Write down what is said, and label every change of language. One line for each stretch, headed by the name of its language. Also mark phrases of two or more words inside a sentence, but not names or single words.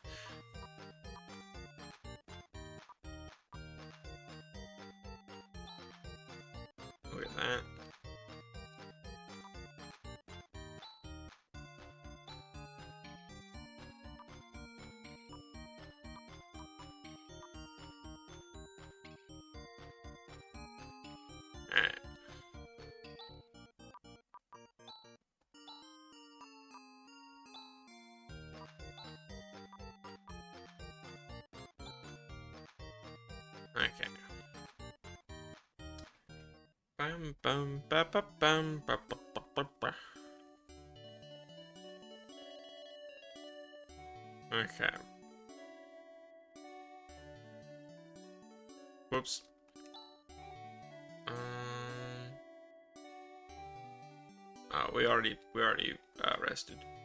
English: Look at that. Alright. Okay. Bum bum ba ba bum ba ba ba ba ba. Okay. Whoops. Oh, we already rested.